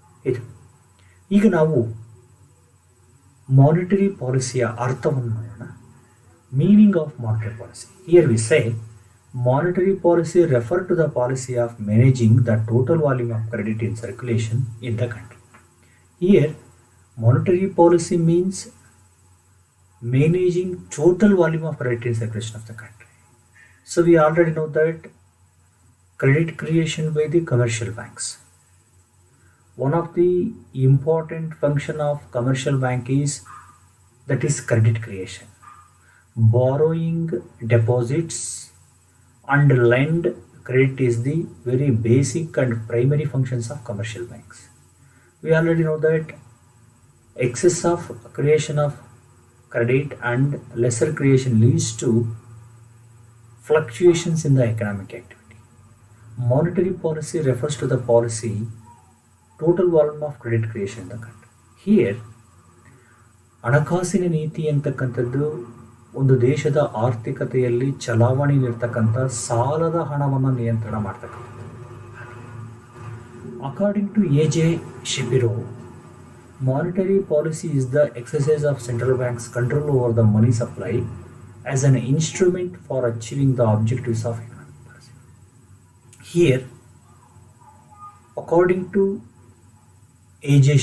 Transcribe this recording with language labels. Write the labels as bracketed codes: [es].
[kn] ಇದು ಈಗ ನಾವು ಮಾನಿಟರಿ ಪಾಲಿಸಿಯ ಅರ್ಥವನ್ನು ನೋಡೋಣ. [en] Meaning of monetary policy. Here we say monetary policy refer to the policy of managing the total volume of credit in circulation in the country. Here monetary policy means managing total volume of credit in circulation of the country. So we already know that credit creation by the commercial banks. One of the important function of commercial bank is credit creation. Borrowing deposits and lend credit is the very basic and primary functions of commercial banks. We already know that excess of creation of credit and lesser creation leads to fluctuations in the economic activity. Monetary policy refers to the policy total volume of credit creation in the country. [kn] Here, ಹಣಕಾಸಿನ ನೀತಿ ಅಂತಕ್ಕಂಥದ್ದು ಒಂದು ದೇಶದ ಆರ್ಥಿಕತೆಯಲ್ಲಿ ಚಲಾವಣೆಯಲ್ಲಿರ್ತಕ್ಕಂಥ ಸಾಲದ ಹಣವನ್ನು ನಿಯಂತ್ರಣ ಮಾಡ್ತಕ್ಕಂಥದ್ದು. [en] According to A J. Shapiro, monetary policy is the exercise of central bank's control over the money supply as an instrument for achieving the objectives of economic policy. Here, according to A.J.